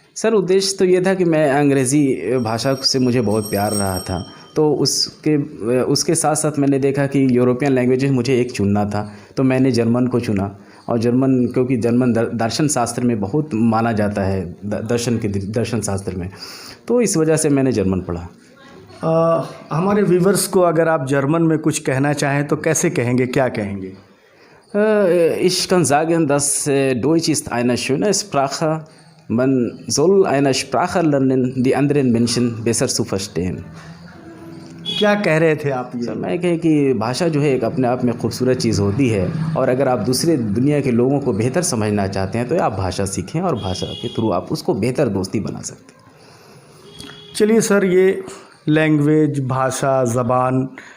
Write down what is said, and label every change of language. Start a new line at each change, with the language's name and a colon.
Hindi: Sir, उद्देश्य तो ये था कि मैं अंग्रेज़ी भाषा से मुझे बहुत प्यार रहा था, तो उसके साथ साथ मैंने देखा कि यूरोपियन लैंग्वेजेस मुझे एक चुनना था, तो मैंने जर्मन को चुना। और जर्मन क्योंकि जर्मन दर्शन शास्त्र में बहुत माना जाता है, दर्शन शास्त्र में, तो इस वजह से मैंने जर्मन पढ़ा। हमारे व्यूवर्स को अगर आप जर्मन में कुछ कहना चाहें तो कैसे कहेंगे, क्या कहेंगे?
German: Ich kann sagen, dass Deutsch ist eine schöne Sprache. Man soll eine Sprache lernen, die anderen Menschen besser zu verstehen.
Hindi: क्या कह रहे थे आप? सर, मैं कहे कि भाषा जो है एक अपने आप में खूबसूरत चीज़ होती है, और अगर आप दूसरे दुनिया के लोगों को बेहतर समझना चाहते हैं तो आप भाषा सीखें और भाषा के थ्रू आप उसको बेहतर दोस्ती बना सकते हैं। चलिए सर, ये लैंग्वेज, भाषा, ज़बान